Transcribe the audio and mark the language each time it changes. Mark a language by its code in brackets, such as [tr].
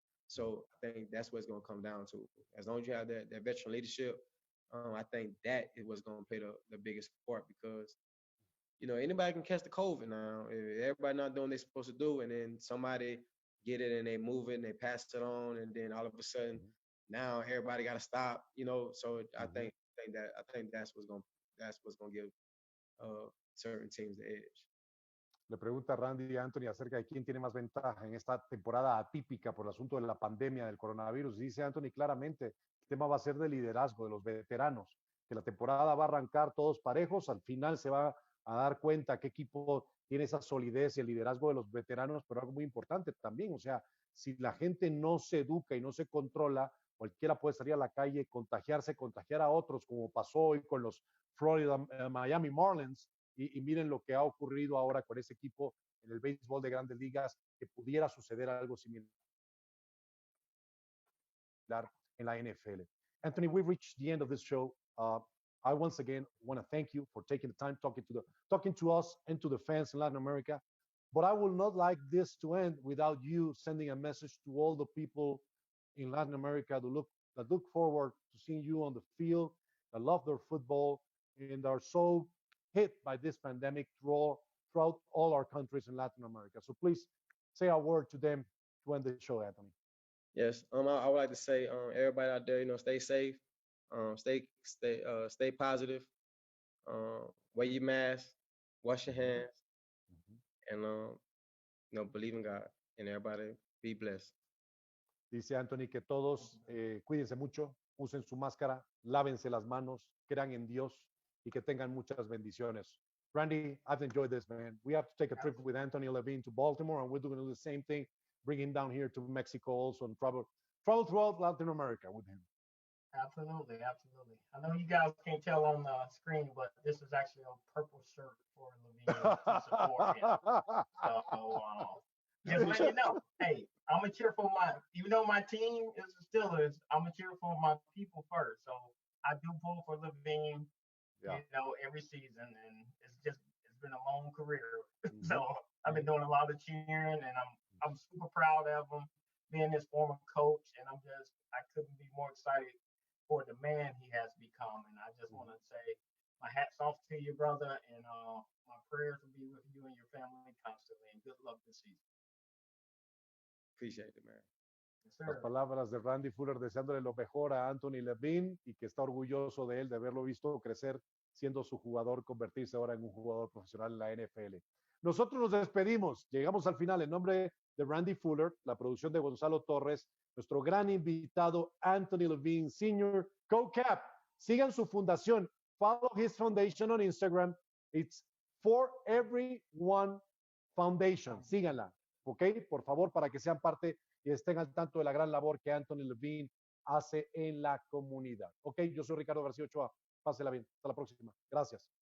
[en] So I think that's what it's gonna come down to. As long as you have that veteran leadership, I think that is what's gonna play the biggest part, because anybody can catch the COVID now. If everybody not doing what they're supposed to do, and then somebody get it and they move it and they pass it on, and then all of a sudden now everybody got to stop. So I think that's what's gonna give certain teams the edge. [es] Le pregunta Randy Anthony acerca de quién tiene más ventaja en esta temporada atípica por el asunto de la pandemia del coronavirus. Dice Anthony claramente, el tema va a ser de liderazgo de los veteranos, que la temporada va a arrancar todos parejos, al final se va a dar cuenta qué equipo tiene esa solidez y el liderazgo de los veteranos, pero algo muy importante también, o sea, si la gente no se educa y no se controla, cualquiera puede salir a la calle, contagiarse, contagiar a otros, como pasó hoy con los Florida Miami Marlins, y miren lo que ha ocurrido ahora con ese equipo en el béisbol de grandes ligas, que pudiera suceder algo similar en la NFL. [en] Anthony, we've reached the end of this show. I once again want to thank you for taking the time talking to us and to the fans in Latin America. But I would not like this to end without you sending a message to all the people in Latin America that look forward to seeing you on the field, that love their football, and are so hit by this pandemic throughout all our countries in Latin America. So please say a word to them to end the show, Anthony. Yes, I would like to say, everybody out there, stay safe, stay positive, wear your mask, wash your hands, and believe in God, and everybody be blessed. [es] Dice Anthony que todos cuídense mucho, usen su máscara, lávense las manos, crean en Dios y que tengan muchas bendiciones. [en] Randy, I've enjoyed this, man. We have to take a trip with Anthony Levine to Baltimore, and we're going to do the same thing, bring him down here to Mexico also, and travel throughout Latin America with him. Absolutely. I know you guys can't tell on the screen, but this is actually a purple shirt for Levine to support him. So just let you know, hey, I'm a cheer for even though my team is the Steelers, I'm a cheer for my people first. So I do pull for Levine, every season, and it's been a long career. So I've been doing a lot of cheering, and I'm super proud of him being his former coach, and I couldn't be more excited for the man he has become. And I just want to say my hat's off to you, brother, and my prayers will be with you and your family constantly, and good luck this season. Appreciate it, man. Yes, [es] Las palabras de Randy Fuller deseándole lo mejor a Anthony Levine y que está orgulloso de él, de haberlo visto crecer siendo su jugador, convertirse ahora en un jugador profesional en la NFL. Nosotros nos despedimos, llegamos al final. En nombre de Randy Fuller, la producción de Gonzalo Torres, nuestro gran invitado Anthony Levine Sr, CoCap. Sigan su fundación, [en] follow his foundation on Instagram. It's For Everyone Foundation. [es] Síganla, ¿ok? Por favor, para que sean parte y estén al tanto de la gran labor que Anthony Levine hace en la comunidad. Ok, yo soy Ricardo García Ochoa. Pásela bien. Hasta la próxima. Gracias.